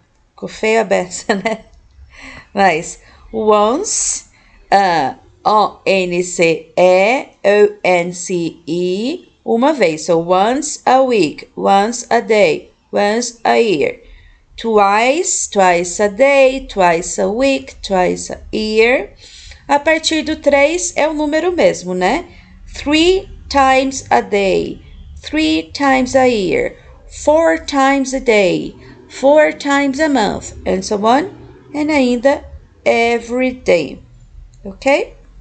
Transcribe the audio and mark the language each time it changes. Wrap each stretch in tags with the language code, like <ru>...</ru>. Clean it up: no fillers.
<pt>Ficou feia a beça, né? Mas once, O-N-C-E, O-N-C-E, uma vez.</pt> <en>So once a week, once a day, once a year. Twice, twice a day, twice a week, twice a year.</en> <pt>A partir do 3 é o número mesmo, né?</pt> <en>3 times a day, 3 times a year, 4 times a day, 4 times a month, and so on, and ainda every day, ok?</en>